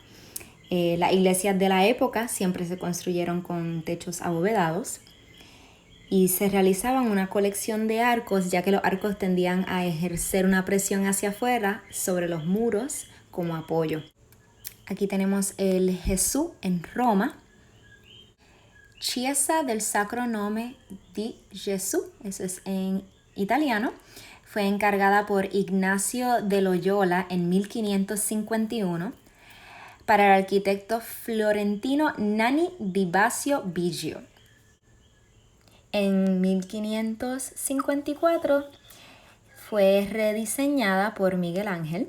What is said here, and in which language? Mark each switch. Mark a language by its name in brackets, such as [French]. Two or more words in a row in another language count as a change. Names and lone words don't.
[Spanish] Las iglesias de la época siempre se construyeron con techos abovedados y se realizaban una colección de arcos, ya que los arcos tendían a ejercer una presión hacia afuera sobre los muros como apoyo. Aquí tenemos el Gesù en Roma. [Italian] Chiesa del Sacro Nome di Gesù, [Spanish] eso es en italiano. Fue encargada por Ignacio de Loyola en 1551 para el arquitecto florentino [Italian] Nanni di Baccio Biggio. [Spanish] En 1554 fue rediseñada por Miguel Ángel.